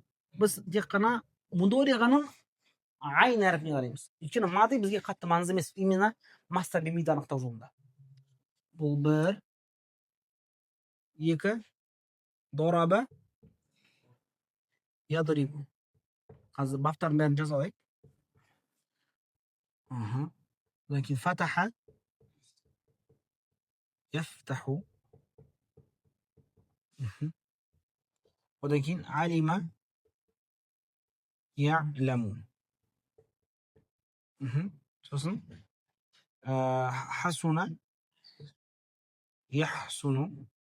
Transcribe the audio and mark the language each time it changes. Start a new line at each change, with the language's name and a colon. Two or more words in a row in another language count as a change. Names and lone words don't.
Kazakh: Біз тек қана мудориғаның айн әріпіне қараймыз. Өйткені мады бізге қатты маңызды емес. Именно
Arabic: مصدر ميمي
Kazakh: анықтау жолында. Бұл бір, екі,
Arabic: ضرب يضرب.
Kazakh: Қазір баптардың бәрін жаза алайық.
Arabic: لكن فتح يفتح ولكن علم يعلم حسن يحسن